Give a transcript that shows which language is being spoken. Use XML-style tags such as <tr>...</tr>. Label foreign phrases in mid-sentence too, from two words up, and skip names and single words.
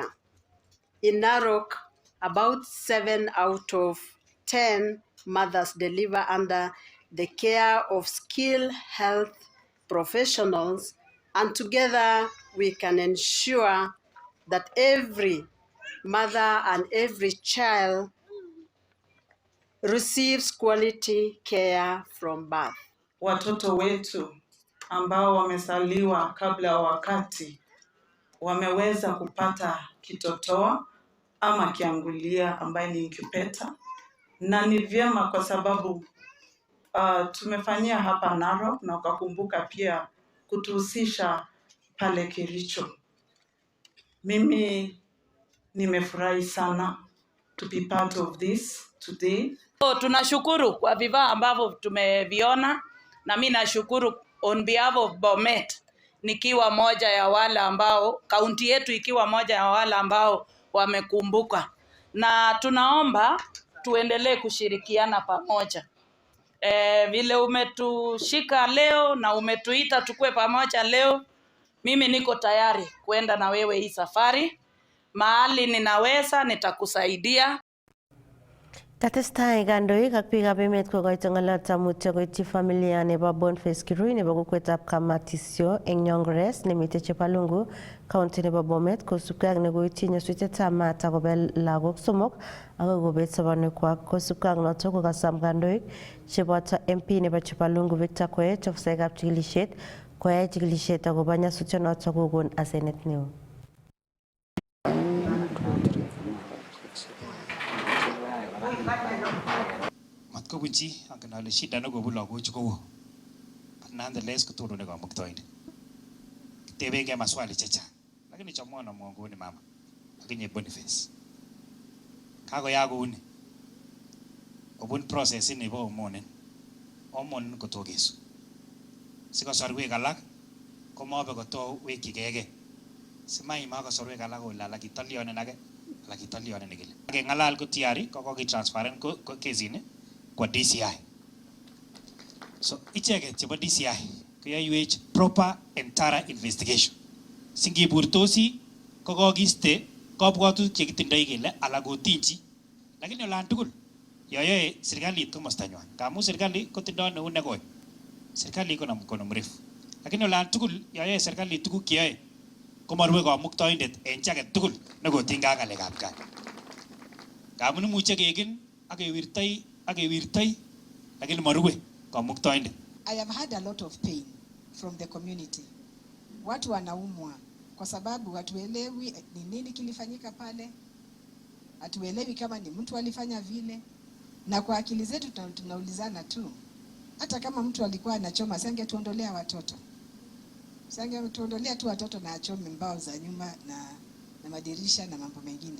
<en>In Narok, about 7 out of 10 mothers deliver under the care of skilled health professionals, and together we can ensure that every mother and every child receives quality care from birth.</en> <sw>Watoto wetu ambao wamezaliwa kabla ya wakati wameweza kupata kitotoa ama kiangulia ambaye ni incubator, na ni vyema kwa sababu tumefanyia hapa Narok na ukakumbuka pia kutuhusisha pale Kericho. Mimi nimefurahi sana</sw> <en>to be part of this today.</en> <sw>So, tunashukuru kwa vifaa ambavyo tumeviona, na mimi nashukuru</sw> <en>on behalf of</en> <sw>Bomet, nikiwa moja ya wale ambao kaunti yetu ikiwa moja ya wale ambao wamekumbuka, na tunaomba tuendelee kushirikiana pamoja. Vile umetushika leo na umetuita tukue pamoja leo, mimi niko tayari kwenda na wewe hii safari. Mahali ninaweza nitakusaidia.</sw> <kln>Katestai kandoik ak biikab emet kokoito ng'alyotab mutyo koityi familia nebo Boniface Kirui nebo kokwetab Kamatisyo eng Nyongores nemitei Chepalungu, county nebo Bomet, kosubkei ak nekoityi nyasutietab maat akobel lagok somok akoi kobet sobonwekwak. Kosubkei ak notok kokasam kandoik cheboto MP nebo Chepalungu Victor Koech ofisaekab chikilisiet koyai chikilisiet akobo nyasutyonotok kokon asenet neo. Matkobunchi angen ale shida nekobun lagochu kowo. Nonetheless kotonone kamuktoindet. Kitebenge maswali chechang. Lakini cha mwana mwanguni mama. Akinye Boniface. Kakoya kouni. Obun process ini bo hormone. Hormone kotokesu. Sikosorwek alak komabe kotou wekigege. Simaima kosorwek alak kolala kitolionen age. Lakitalione nikile. Ngalal ko tiari kokitransferen ko kesini kwa DCI.</kln> <en>So</en> <kln>icheket chebo DCI koyoiwech</kln> <en>proper and thorough investigation.</en> <kln>Singiburtosi kokokiste kabwatutik chekitindoi kele ala kotinchi. Lakini olan tugul yoyoe serikalit komostanywan. Kamu serikali kotindoi neut nekoi.</kln> <sw>Serikali iko na mkono mrefu.</sw> <kln>Lakini olan tugul yoyoe serikali tuguk cheyoe komarue kamuktoindet en chi age tugul nekotinygei ak ngalekab gaa. Kamun imuche keken ak kewirtoi lakini marue kamuktoindet.</kln> <en>I have had a lot of pain from the community.</en> <sw>Watu wanaumwa kwa sababu hatuelewi ni nini kilifanyika pale. Hatuelewi kama ni mtu alifanya vile, na kwa akili zetu tunaulizana tu, hata kama mtu alikuwa anachoma sangetuondolea watoto. Sangetuondolea tu watoto na achome mbao za nyuma na madirisha na mambo mengine.</sw>